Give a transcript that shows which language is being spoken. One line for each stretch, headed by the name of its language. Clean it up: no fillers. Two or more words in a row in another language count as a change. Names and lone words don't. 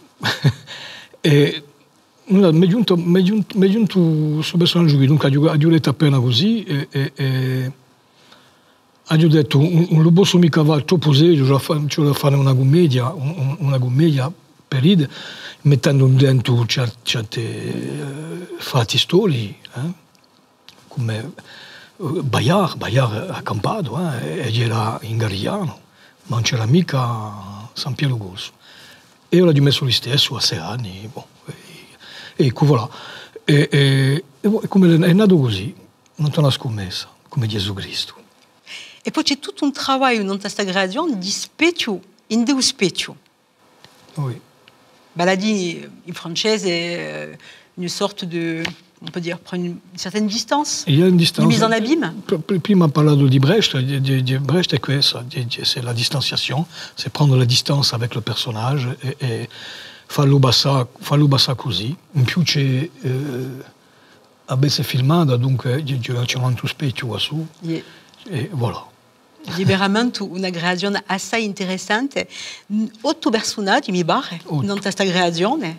Italian: E mi è giunto questo personaggio qui, dunque ha detto appena così e ha detto non lo posso mica fare troppo serio, cioè da fare una commedia per ridere, mettendo dentro certi fatti storici, come Bayard accampato, ed era in Garigliano, ma non c'era mica San Piero Gorso. E io l'ho messo lo stesso a 6 anni, ecco voilà. E come è nato così, non c'è una scommessa, come Gesù Cristo. E poi c'è tutto un lavoro in questa creazione di specchio, in due specchio.
French: Oui. Ben, là dit
Italian: in francese
French: une sorte de, on peut dire, prendre une certaine distance. Il y a une distance. Une mise en abîme.
Italian: Prima ha parlato di Brecht, Brecht è questa,
French: c'est la distanciation, c'est prendre la distance avec le personnage
Italian: e farlo passare così. In più c'è abbastanza filmata, dunque c'è un altro specchio qua su, e voilà. Veramente una creazione assai interessante. 8 personaggi, mi pare, in questa creazione.